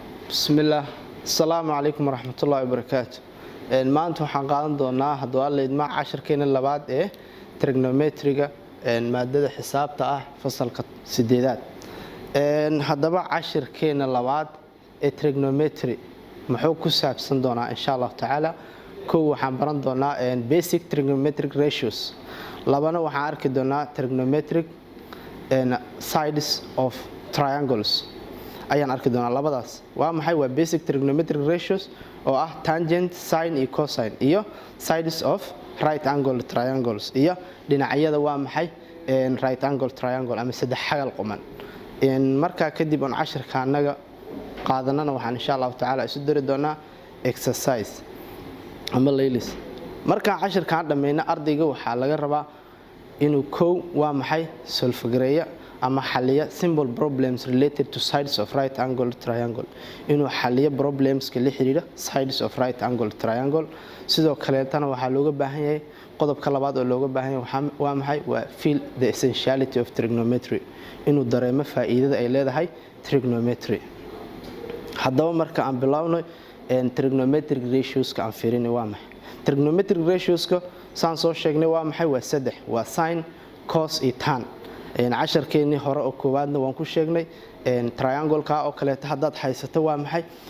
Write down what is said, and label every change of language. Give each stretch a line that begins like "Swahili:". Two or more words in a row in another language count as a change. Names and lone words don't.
Arabic: بسم الله السلام عليكم ورحمة الله وبركاته
Somali: maanta waxaan qaadan doonaa hadduu alla idmaa casharkeena labaad ee trigonometriga maadada xisaabta ah fasalka 8aad haddaba casharkeena labaad ee trigonometry muxuu ku saabsan doonaa
Arabic: إن شاء الله تعالى
Somali: koow waxaan baran doonaa
English: basic trigonometric ratios
Somali: labana waxaan arki doonaa
English: trigonometric sides of triangles
Somali: ayaan arki doonaa labadaas waa maxay waa
English: basic trigonometric ratios
Somali: oo ah
English: tangent sine
Somali: iyo cosine iyo
English: sides of right angle triangles
Somali: iyo dhinacyada waa maxay
English: right angle triangle
Somali: ama saddex xagal quman marka kadib on casharka anaga qaadanana waxaan
Arabic: إن شاء الله تعالى
Somali: isu dari doonaa exercise ama laylis marka casharka dhameeyna ardayga waxa laga rabaa inuu koow waa maxay solve gareeyo ama xaliya
English: simple problems related to sides of right angle triangle
Somali: inuu xaliyo problems ka la xiriira
English: sides of right angle triangle
Somali: sidoo kale tan waxa looga baahan yahay qodobka labaad oo looga baahan yahay waa maxay waa
English: feel the essentiality of trigonometry
Somali: inuu dareemo faa'iidada ay leedahay trigonometry haddaba marka aan bilaawno
English: trigonometric ratios
Somali: ka aan fiirinay waa maxay
English: trigonometric ratios
Somali: ka saan soo sheegnay waa maxay waa saddex waa
English: sine cos
Somali: iyo tan casharkeeni hore oo koowaadna waan ku sheegnay triangle ka oo kale haddaad haysato waa maxay